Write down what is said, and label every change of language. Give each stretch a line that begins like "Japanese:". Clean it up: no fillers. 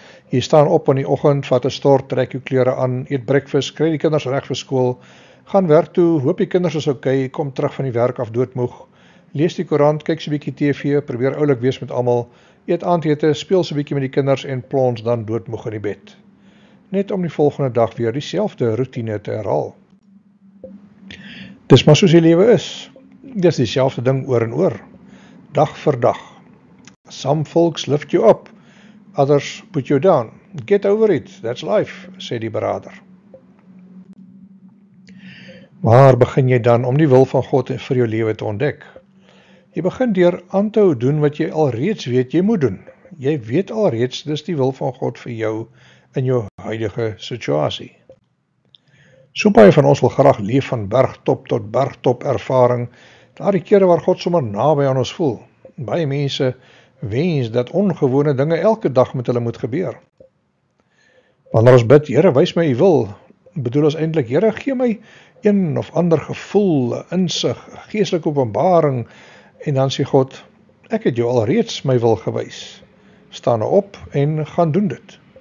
Afrikaans: Jy staan op in die oggend, vat 'n stort, trek jou klere aan, eet breakfast, kry die kinders reg vir skool, gaan werk toe, hoop die kinders is okay, kom terug van die werk af doodmoeg, lees die koerant, kyk so 'n bietjie TV, probeer oulik wees met almal, eet aandete, speel so 'n bietjie met die kinders en plons dan doodmoeg in die bed. Net om die volgende dag weer dieselfde routine te herhaal. Dis maar soos die lewe is. Dis dieselfde ding oor en oor. Dag vir dag.
English: Some folks lift you up, others put you down. Get over it, that's life,
Afrikaans: sê die beraader. Waar begin jy dan om die wil van God vir jou lewe te ontdek? Jy begin deur aan te hou doen wat jy alreeds weet jy moet doen. Jy weet alreeds dis die wil van God vir jou in jou huidige situasie. So baie van ons wil graag leef van bergtop tot bergtop ervaring, daardie kere waar God sommer naby aan ons voel. Baie mense wens dat ongewone dinge elke dag met hulle moet gebeur. Wanneer ons bid, Here, wys my u wil, bedoel ons eintlik, Here, gee my een of ander gevoel, 'n insig, 'n geestelike openbaring, en dan sê God, ek het jou alreeds my wil gewys. Staan nou op en gaan doen dit.